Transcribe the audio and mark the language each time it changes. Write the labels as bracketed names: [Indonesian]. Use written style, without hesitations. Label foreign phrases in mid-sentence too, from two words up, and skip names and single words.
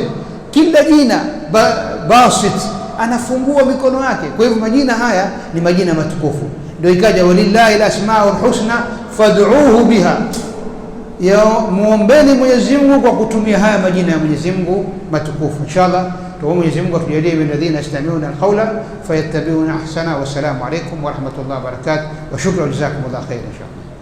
[Swahili] Kila jina Basit anafungua mikono yake. Kwa hivyo majina haya ni majina matukufu. Ndio ikaja [Arabic] ولله الأسماء الحسنى فادعوه بها, [Swahili] ya muombeni Mwenyezi Mungu kwa kutumia haya majina ya Mwenyezi Mungu matukufu. Inshallah tuombe Mwenyezi Mungu atujalie [Arabic] من الذين يستمعون القول فيتبعون أحسن. والسلام عليكم ورحمة الله وبركاته وشكرا، جزاكم الله خيرا إن شاء الله.